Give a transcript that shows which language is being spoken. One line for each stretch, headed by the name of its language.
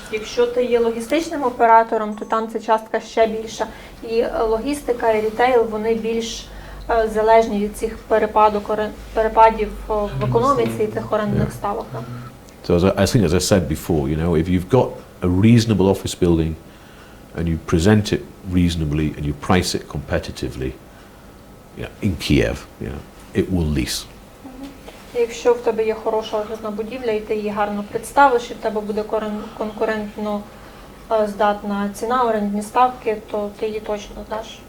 Ukrainian: Якщо ти є логістичним оператором, то там ця частка ще більша. І логістика, і рітейл, вони більш залежні від цих перепадів в економіці і тих орендних ставок.
English: So I think, as I said before, if you've got a reasonable office building and you present it reasonably and you price it competitively, in Kiev, it will lease.
Ukrainian: Якщо в тебе є хороша офісна будівля і ти її гарно представиш, і в тебе буде конкурентно здатна ціна, орендні ставки, то ти її точно даш.